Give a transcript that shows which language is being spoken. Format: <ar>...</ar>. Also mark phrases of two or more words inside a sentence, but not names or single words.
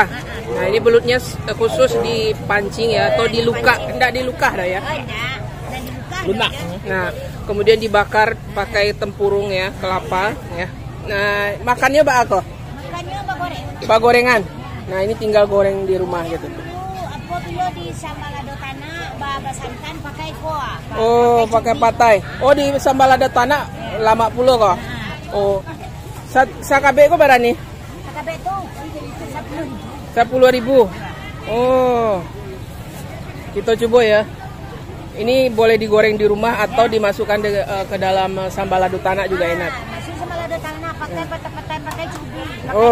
<id>Nah, ini belutnya khusus dipancing ya atau diluka? Enggak diluka dah ya. Oh, enggak. Dan dibuka. Lunak. Nah, kemudian dibakar pakai tempurung ya, kelapa ya. Nah, makannya apa? Makannya bagoreng. Gorengan. Nah, ini tinggal goreng di rumah gitu. Apa dulu di sambal lado tanah, baba santan pakai kuah. Oh, pakai patai. Oh, di sambal lado tanah lama puluh kok. Oh. Sakabe kok berani? Sakabe itu 10.000. Oh. Kita coba ya. Ini boleh digoreng di rumah atau dimasukkan ke dalam sambal lado tanah juga enak. Masih sambal lado tanah pakai patai pakai cubi, pakai</id>